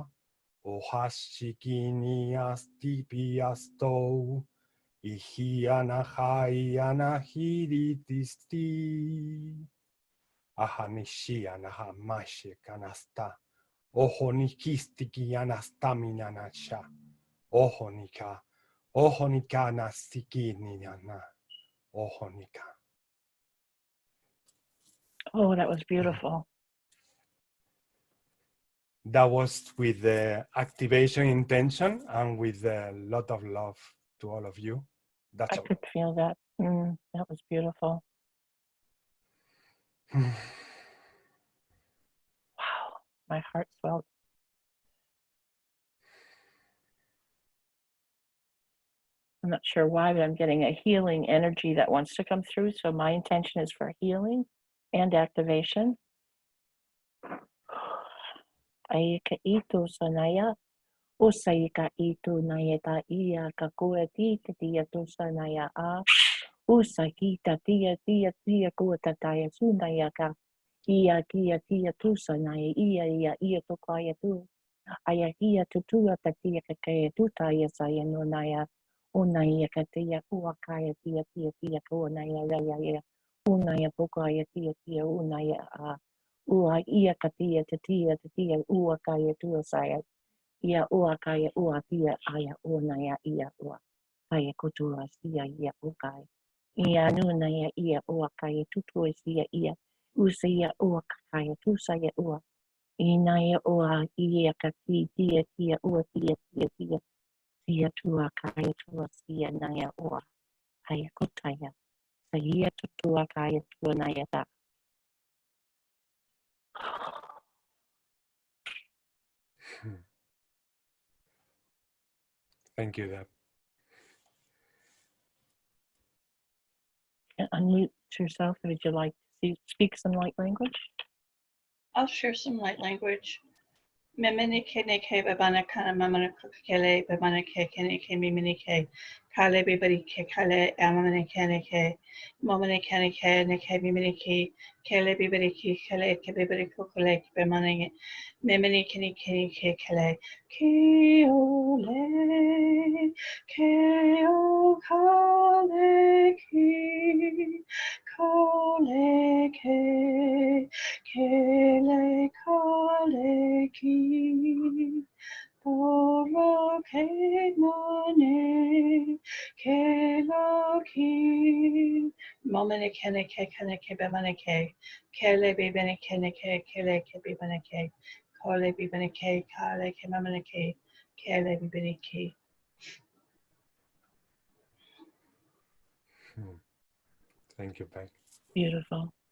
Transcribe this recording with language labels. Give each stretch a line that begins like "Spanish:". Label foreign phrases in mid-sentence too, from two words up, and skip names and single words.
English: Ohashiki ni asti piasto, ihiana hayana hiritisti. Ahanishi anahamashi kanasta, ohonikistiki anastamina nacha, ohonika nastiki nina, ohonika. Oh, that was beautiful. That was with the activation intention and with a lot of love to all of you. That's I all. could feel that. That was beautiful. Wow, my heart swelled. I'm not sure why, but I'm getting a healing energy that wants to come through. So my intention is for healing and activation. Aika ito sanaya, usaika ito nayeta iya kakuati tia to sanaya a, usakita tia kuatataya sunaya ka, iya kia tia tu sanaya iya to kaya tu, aya iya tutua tatia kakaya tutaya saya no naya, unaya katia uakaya tia kuanaya ya, unaya pokaya tia unaya a. Ua ia katia tatia ua kaya tua saya. Ia ua kaya ua tia aya unaya ia ua. Kaya kutua sia ia ukai. Ia nuna ia ua kaya tutua sia ia. Usa ia ua kaya tu saya ua. Inaya ua ia kati tia ua tia. Sia tua kaya tua sia naya ua. Kaya kutaya. Saya tutua kaya tua naya ta. Thank you, Deb. Unmute yourself. Would you like to speak some light language? I'll share some light language. Memene ke ne ke babana kana mamana kele babana ke mimini ke kale bibari ke kale amane ke momene ke ne ke mimini ke kele bibari ke kale ke bibari kokole ke bamane memene ke kele ke ole ke o kale ki kale ke kele kale ki poro ke mane ke la ki momene kene ke bemane ke kele bebene kene ke kele ke bebane ke kole bebene ke kale ke mamane ke kele bebene ke. Thank you, Peg. Beautiful.